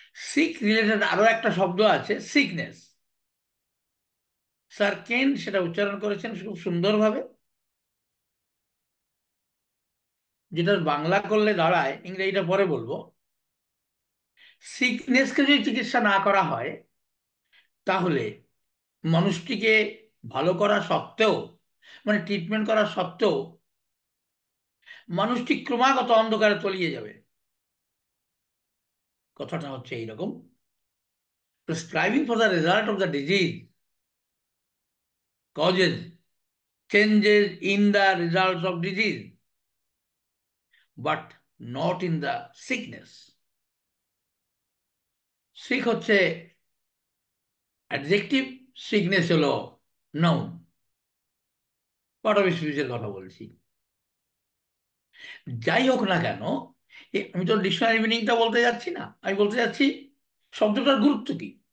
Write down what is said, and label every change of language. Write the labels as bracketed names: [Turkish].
[Bangla] Sick related আরো একটা শব্দ আছে, সিকনেস। স্যার কেন সেটা উচ্চারণ করেছেন খুব সুন্দরভাবে, যেটা বাংলা করলে দাঁড়ায়, ইংরেজিটা পরে বলবো। সিকনেসকে যদি চিকিৎসা না করা হয় তাহলে মানুষটিকে ভালো করা সত্ত্বেও, মানে ট্রিটমেন্ট করা সত্ত্বেও মানুষটি ক্রমাগত অন্ধকারে তলিয়ে যাবে। কথাটা হচ্ছে এইরকম, [English] Prescribing for the result of the disease causes changes in the results of disease but not in the sickness. [Bangla] Sick হচ্ছে অ্যাডজেক্টিভ, সিকনেস হলো নাউন। পার্ট অফ স্পিচের কথা বলছি। যাই হোক না কেন, আমি তো ডিকশনারি মিনিংটা বলতে যাচ্ছি না, আমি বলতে যাচ্ছি শব্দটার গুরুত্ব কি।